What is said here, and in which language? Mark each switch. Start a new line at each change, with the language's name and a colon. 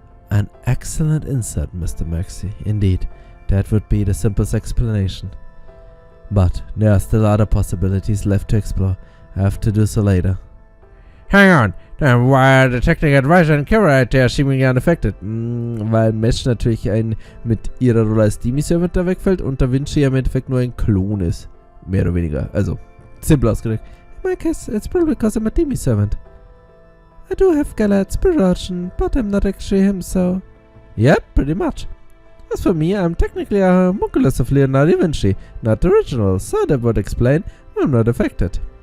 English: An excellent insight, Mr. Maxi. Indeed, that would be the simplest explanation. But there are still other possibilities left to explore. I have to do so later. Hang on, then why are the technical advisor and Kirei there seemingly unaffected?
German: Weil Mesh natürlich mit ihrer Rolle als Demi-Servant da wegfällt und Da Vinci im Endeffekt nur ein Klon ist. Mehr oder weniger. Also, simpel ausgedrückt.
English: In my case, it's probably because I'm a Demi-Servant. I do have Galad's production, but I'm not actually him, so... Yep, pretty much. As for me, I'm technically a homunculus of Leonardo da Vinci, not the original, so that would explain why I'm not affected.